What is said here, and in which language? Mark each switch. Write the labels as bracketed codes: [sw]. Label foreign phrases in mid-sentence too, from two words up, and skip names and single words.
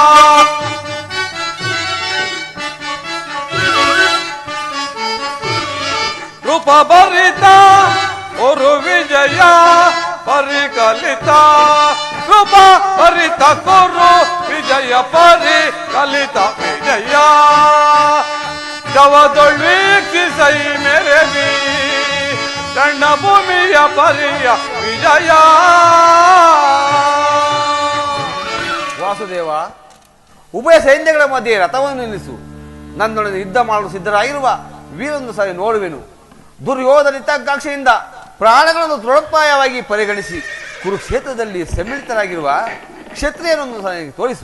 [kn] ರೂಪ ಭರಿತ ಕುರು ವಿಜಯ ಪರಿಕಲಿತ. ರೂಪ ಭರಿತ ಕುರು ವಿಜಯ ಪರಿಕಲಿತ ವಿಜಯ. ಜವದೊಳ್ ವೀಕ್ಷಿಸೈ ಮೇರೆ ಬಿ ರಣಭೂಮಿಯ ಪರಿಯ ವಿಜಯ. ವಾಸುದೇವ, ಉಭಯ ಸೈನ್ಯಗಳ ಮಧ್ಯೆ ರಥವನ್ನು ನಿಲ್ಲಿಸು. ನನ್ನೊಡನೆ ಯುದ್ಧ ಮಾಡಲು ಸಿದ್ಧರಾಗಿರುವ ವೀರೊಂದು ಸಾರಿ ನೋಡುವೆನು. ದುರ್ಯೋಧನ ಹಿತಾಕಾಂಕ್ಷೆಯಿಂದ ಪ್ರಾಣಗಳನ್ನು ತೃಣೋಪಾಯವಾಗಿ ಪರಿಗಣಿಸಿ ಕುರುಕ್ಷೇತ್ರದಲ್ಲಿ ಸಮ್ಮಿಳಿತರಾಗಿರುವ ಕ್ಷತ್ರಿಯರನ್ನು ಸಾರಿ ತೋರಿಸು.